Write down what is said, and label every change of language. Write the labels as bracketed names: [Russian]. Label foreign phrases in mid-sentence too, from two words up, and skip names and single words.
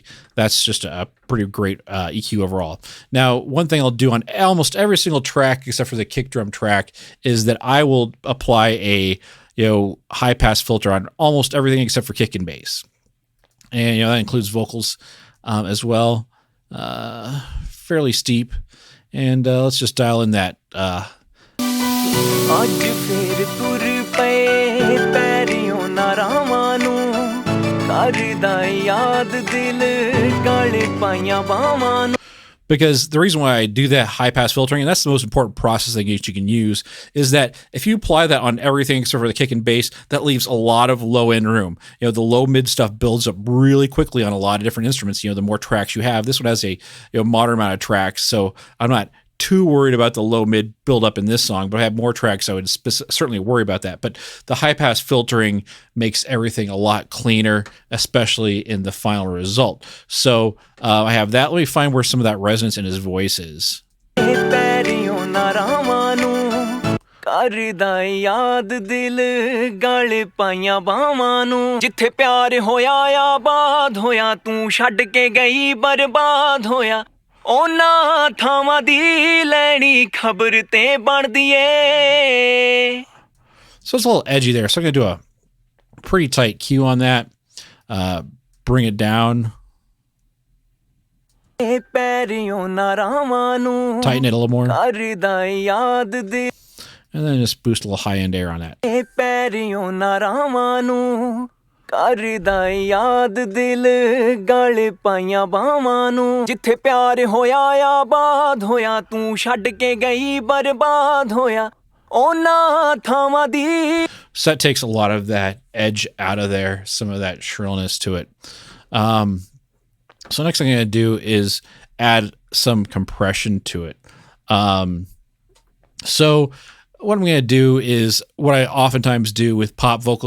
[English] That's just a pretty great EQ overall. Now, one thing I'll do on almost every single track, except for the kick drum track, is that I will apply a high pass filter on almost everything except for kick and bass, and that includes vocals as well. Fairly steep, and let's just dial in that [Punjabi] ਅੱਜ ਫੇਰ ਤੁਰ ਪਏ ਪੈਰੀਓਂ ਨਾ ਰਾਵਾਂ ਨੂੰ ਕਰਦਾ ਯਾਦ ਦਿਲ ਗਲ ਪਾਈਆਂ ਬਾਵਾਂ ਨੂੰ [English] Because the reason why I do that high pass filtering, and that's the most important processing that you can use, is that if you apply that on everything except for the kick and bass, that leaves a lot of low end room. You know, the low mid stuff builds up really quickly on a lot of different instruments. You know, the more tracks you have. This one has a moderate amount of tracks, so I'm not too worried about the low mid build up in this song, but I have more tracks. I would certainly worry about that. But the high pass filtering makes everything a lot cleaner, especially in the final result. So I have that. Let me find where some of that resonance in his voice is. [Punjabi] ਕਰਦਾ ਯਾਦ ਦਿਲ ਗਲ ਪਾਈਆਂ ਬਾਵਾਂ ਨੂੰ ਜਿੱਥੇ ਪਿਆਰ ਹੋਇਆ ਆਬਾਦ ਹੋਇਆ ਤੂੰ ਛੱਡ ਕੇ ਗਈ ਬਰਬਾਦ ਹੋਇਆ ਉਹਨਾਂ ਥਾਵਾਂ ਦੀ ਲੈਣੀ ਖਬਰ ਤੇ ਬਣਦੀ ਏ [English] So it's a little edgy there. So I'm going to do a pretty tight Q on that. Bring it down. Tighten it a little more. And then just boost a little high end air on that. [Punjabi] ਕਰਦਾ ਯਾਦ ਦਿਲ ਗਲ ਪਾਈਆਂ ਬਾਵਾਂ ਨੂੰ ਜਿੱਥੇ ਪਿਆਰ ਹੋਇਆ ਆਬਾਦ ਹੋਇਆ ਤੂੰ ਛੱਡ ਕੇ ਗਈ ਬਰਬਾਦ ਹੋਇਆ ਉਹਨਾਂ ਥਾਵਾਂ ਦੀ [English] So that takes a lot of that edge out of there, some of that shrillness to it. So next thing I'm going to do is add some compression to it. So what I'm going to do is what I oftentimes do with pop vocals.